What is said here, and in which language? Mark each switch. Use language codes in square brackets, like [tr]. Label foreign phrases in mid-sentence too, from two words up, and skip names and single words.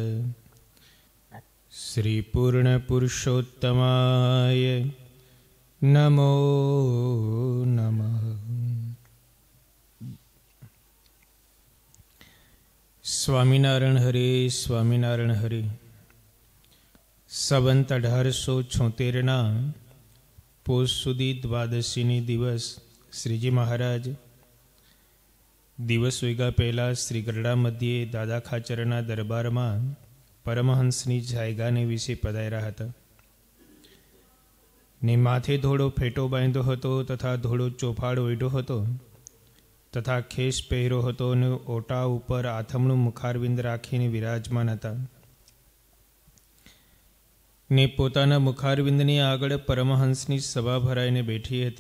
[sa] श्री पूर्णपुरुषोत्तमाय नमो नमः। स्वामिनारायण हरे स्वामिनारायण हरे। [gu] संवत 1876 પોષ સુધી દ્વાદશીની દિવસ શ્રીજી મહારાજ દિવસ ઉગ્યા પહેલાં શ્રી ગરડા મધ્યે દાદા ખાચરના દરબારમાં પરમહંસની જાયગાને વિશે પધાર્યા હતા ને માથે ધોળો ફેટો બાંધ્યો હતો તથા ધોળો ચોફાડ ઓઢ્યો હતો તથા ખેસ પહેર્યો હતો અને ઓટા ઉપર આથમણું મુખારવિંદ રાખીને વિરાજમાન હતા ને પોતાના મુખારવિંદની આગળ પરમહંસની સભા ભરાઈને બેઠી હતી।